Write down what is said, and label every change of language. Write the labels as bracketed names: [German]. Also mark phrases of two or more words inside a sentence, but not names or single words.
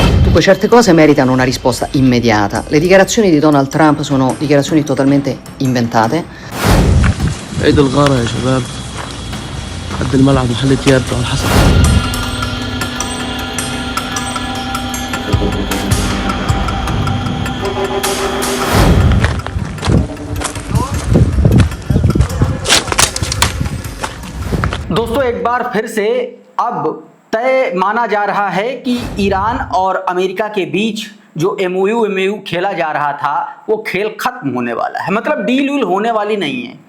[Italian] Dunque certe cose meritano una risposta immediata. Le dichiarazioni di Donald Trump sono dichiarazioni totalmente inventate. [Arabic] عيد الغارة يا شباب. حد الملعب محل تياب على حسب. [Hindi] दोस्तों एक बार फिर से अब तय माना जा रहा है कि ईरान और अमेरिका के बीच जो एमओयू खेला जा रहा था वो खेल खत्म होने वाला है, मतलब डील वील होने वाली नहीं है।